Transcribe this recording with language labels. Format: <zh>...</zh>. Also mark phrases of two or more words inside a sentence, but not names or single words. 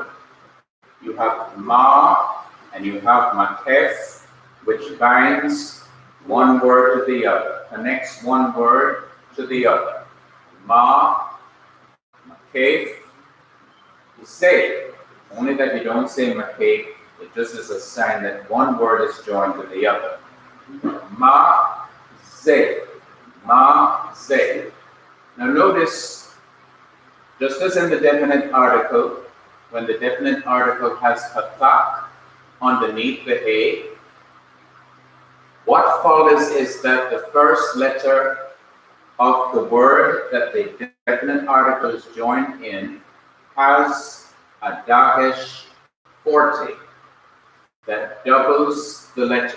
<en>You have ma and you have makef, which binds one word to the other, connects one word to the other. Ma, makef, you say, only that you don't say makef, it just is a sign that one word is joined to the other.</en> <he>Ma, ze, ma, ze.</he> <en>Now notice, just as in the definite article, when the definite article has patak underneath the a, what follows is that the first letter of the word that the definite article is joined in has a dagesh forte that doubles the letter.</en>